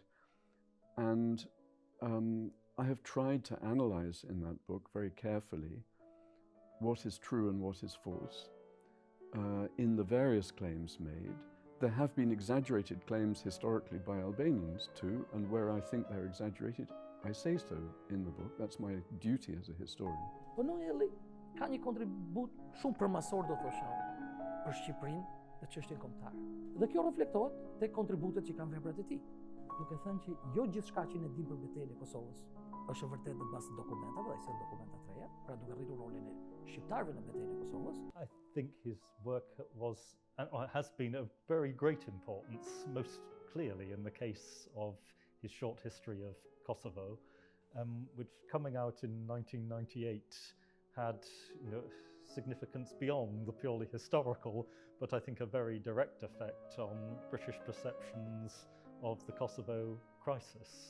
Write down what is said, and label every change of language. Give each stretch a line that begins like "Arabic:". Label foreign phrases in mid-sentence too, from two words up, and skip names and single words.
English: And I have tried to analyze in that book very carefully what is true and what is false in the various claims made. There have been exaggerated claims historically by Albanians too, and where I think they're exaggerated, I say so in the book. That's my duty as a historian.
Albanian: Po Noeli ka një kontribut shumë përmasor, do thosha, për Shqipërinë dhe çështjen kombëtare. Dhe kjo reflektohet te kontributet që kanë veprat e tij. Duke thënë që jo gjithçka që ne dimë për betejën e Kosovës është e vërtetë në bazë të dokumentave, dhe janë dokumenta të reja, pra duke rritur rolin e shqiptarëve në betejën e Kosovës.
English: I think his work was and has been of very great importance, most clearly in the case of his short history of Kosovo, which coming out in 1998 had significance beyond the purely historical, but I think a very direct effect on British perceptions of the Kosovo crisis.